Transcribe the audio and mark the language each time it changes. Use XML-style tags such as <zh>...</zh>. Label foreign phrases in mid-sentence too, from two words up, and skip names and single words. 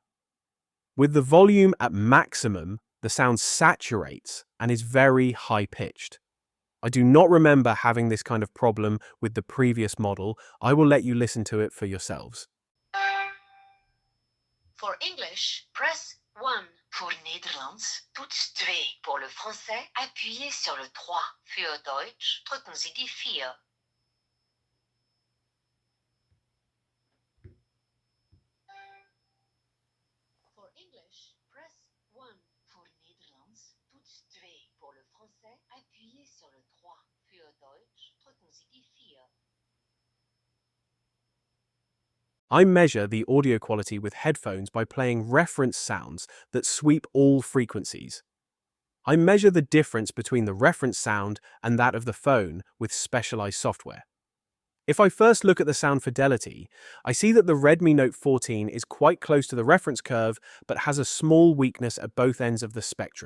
<en>With the volume at maximum, the sound saturates and is very high-pitched. I do not remember having this kind of problem with the previous model. I will let you listen to it for yourselves. For English, press 1.</en> <nl>Pour Nederlands, toets 2.</nl> <fr>Pour le français, appuyez sur le 3.</fr> <de>Für Deutsch, drücken Sie die 4.</de> <en>For English, press 1.</en> <nl>Pour Nederlands, toets 2.</nl> <fr>Pour le français, appuyez sur le 3.</fr> <de>Für Deutsch, drücken Sie die 4.</de> <en>I measure the audio quality with headphones by playing reference sounds that sweep all frequencies. I measure the difference between the reference sound and that of the phone with specialized software. If I first look at the sound fidelity, I see that the Redmi Note 14 is quite close to the reference curve but has a small weakness at both ends of the spectrum.</en>